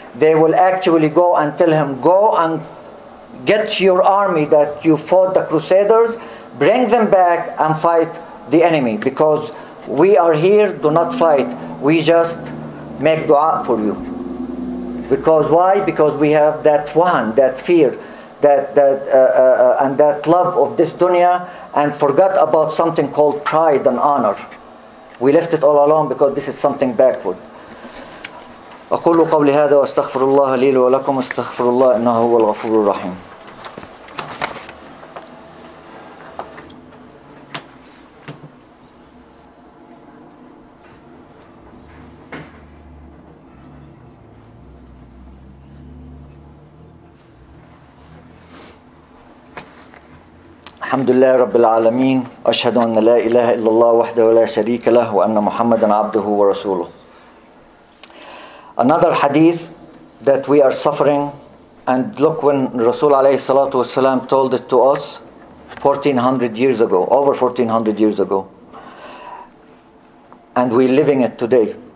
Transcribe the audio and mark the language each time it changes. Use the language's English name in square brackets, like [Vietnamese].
[English] They will actually go and tell him, go and get your army that you fought the Crusaders, bring them back and fight the enemy, because we are here, do not fight, we just make dua for you. Because why? Because we have that one, that fear, and that love of this dunya, and forgot about something called pride and honor. We left it all alone because this is something backward. [Arabic] أقول قولي هذا وأستغفر الله لي ولكم استغفر الله إنه هو الغفور الرحيم. الحمد لله رب العالمين أشهد أن لا إله إلا الله وحده لا شريك له وأن محمدا عبده ورسوله. [English] Another hadith that we are suffering, and look, when Rasul alayhi salatu wasalam told it to us 1400 years ago, over 1400 years ago, and we're living it today.